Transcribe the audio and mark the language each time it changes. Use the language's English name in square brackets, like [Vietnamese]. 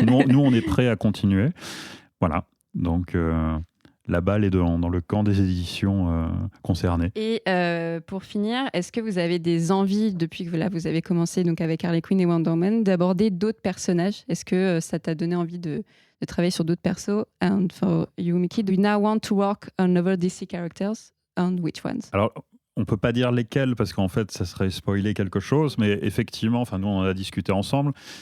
[French] Nous, on est prêts à continuer. Voilà. Donc... la balle est dans le camp des éditions concernées. Et pour finir, est-ce que vous avez des envies, depuis que vous avez commencé donc avec Harley Quinn et Wonder Woman, d'aborder d'autres personnages? Est-ce que ça t'a donné envie de travailler sur d'autres persos? [English] And for you, Mickey, do you now want to work on other DC characters? And which ones? [French] Alors, on ne peut pas dire lesquels, parce qu'en fait, ça serait spoiler quelque chose, mais effectivement, nous, on en a discuté ensemble.